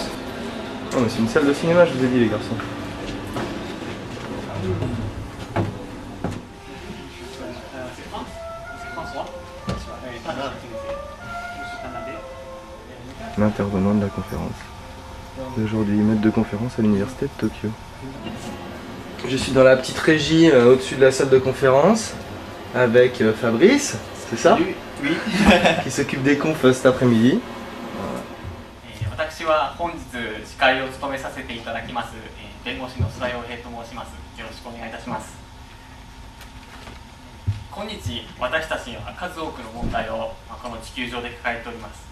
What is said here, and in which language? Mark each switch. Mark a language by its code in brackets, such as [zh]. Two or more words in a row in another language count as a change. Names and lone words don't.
[fr] Oh mais c'est une salle de cinéma, je vous ai dit les garçons. L'intervenant de la conférence d'aujourd'hui, maître de conférence à l'université de Tokyo. Je suis dans la petite régie au-dessus de la salle de conférence avec Fabrice, c'est ça? Oui. Qui s'occupe des confs cet après-midi. [ja] 私は本日司会を務めさせていただきます弁護士の須田洋平と申します。よろしくお願いいたします。今日私たちは数多くの問題をこの地球上で抱えております。